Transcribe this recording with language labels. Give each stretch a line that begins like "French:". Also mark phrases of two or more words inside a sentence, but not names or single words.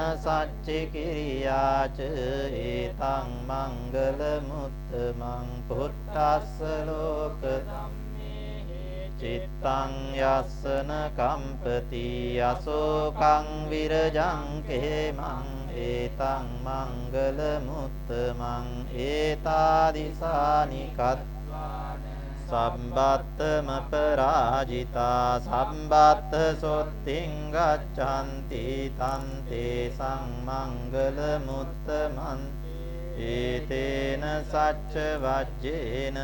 Pali: සච්චි කිරියාච ඒතං මංගල මුත්තමං පුට්ඨස්ස ලෝක ධම්මේ චිත්තං යස්සන කම්පති අසෝකං විරජං කේමං ඒතං මංගල මුත්තමං ඒතාදිසානි කත්වාන සම්බත්තම පරාජිතා සම්බත්ත සොත්තිං ගච්ඡanti තන්තේ සංමංගල මුත්තමන් ඒතේන සච්ච වජ්ජේන